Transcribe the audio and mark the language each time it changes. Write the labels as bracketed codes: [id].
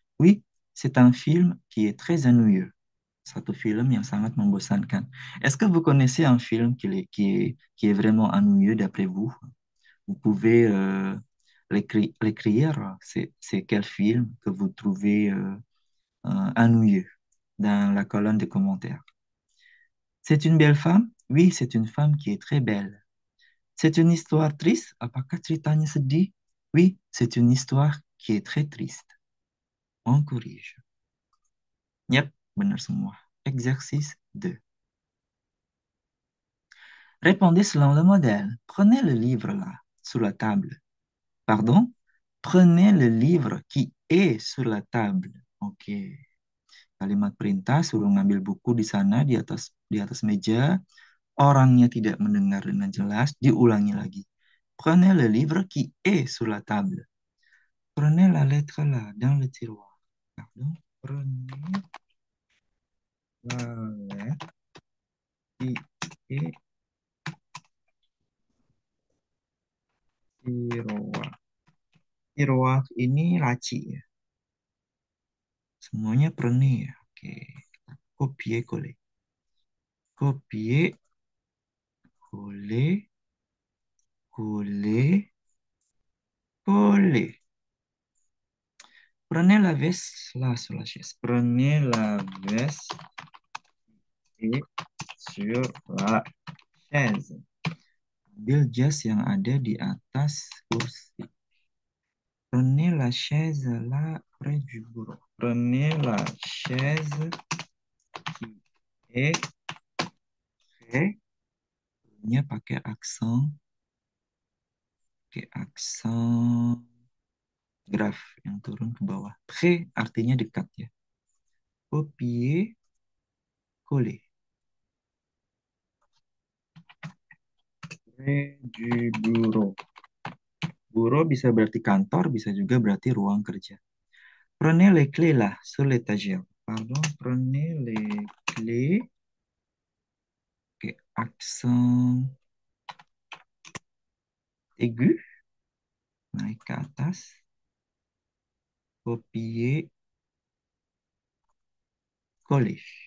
[fr] Oui, c'est un film qui est très ennuyeux. [id] Satu film yang sangat membosankan. [fr] Est-ce que vous connaissez un film qui est vraiment ennuyeux d'après vous? Vous pouvez l'écrire. C'est quel film que vous trouvez ennuyeux dans la colonne de commentaires. C'est une belle femme? Oui, c'est une femme qui est très belle. C'est une histoire triste? [id] Apakah ceritanya sedih? [fr] Oui, c'est une histoire qui est très triste. On corrige. [en] Yep, [id] benar semua. Exercice 2. [fr] Répondez selon le modèle. Prenez le livre là, sur la table. Pardon? Prenez le livre qui est sur la table. [id] Oke. Kalimat perintah suruh ngambil buku di sana di atas meja. Orangnya tidak mendengar dengan jelas, diulangi lagi. [fr] Prenez le livre qui est sur la table. Prenez la lettre là, dans le tiroir. Pardon? Prenez la lettre qui est tiroir. [id] Tiroir ini laci ya. Semuanya prenez ya. Oke. [fr] Copier coller. Copier coller coller coller. Prenez la veste là sur la chaise. Prenez la veste et sur la chaise. [id] Ambil jas yang ada di atas kursi. [fr] Prenez la chaise là près du bureau. Prenez la chaise qui est près. [id] Nya pakai aksen graf yang turun ke bawah. Près artinya dekat ya. [fr] Copier, coller. Du bureau. [id] Bureau bisa berarti kantor, bisa juga berarti ruang kerja. [fr] Prenez les clés là, sur l'étagère. Pardon, prenez les clés. [id] Oke, [fr] accent aigu. [id] Naik ke atas. [fr] Copier, coller.